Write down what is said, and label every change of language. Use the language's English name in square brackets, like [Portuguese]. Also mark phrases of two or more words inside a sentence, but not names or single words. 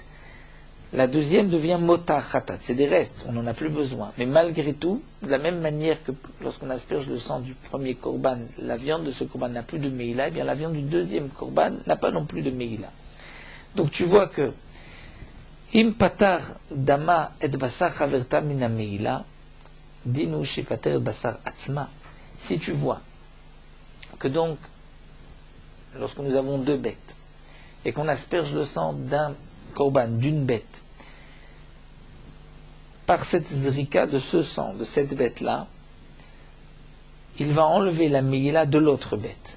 [French] La deuxième devient [Hebrew] מותר חטאת, [French] c'est des restes, on n'en a plus besoin. Mais malgré tout, de la même manière que lorsqu'on asperge le sang du premier korban, la viande de ce korban n'a plus de meila, eh bien la viande du deuxième korban n'a pas non plus de meila. Donc tu vois que [Hebrew] אם פטר דמה את בשר חברתה מן מעילה, דינו שיפטר בשר עצמה. [French] Si tu vois que donc, lorsque nous avons deux bêtes, et qu'on asperge le sang d'un korban, d'une bête, par cette zrika de ce sang, de cette bête-là, il va enlever la meïla de l'autre bête.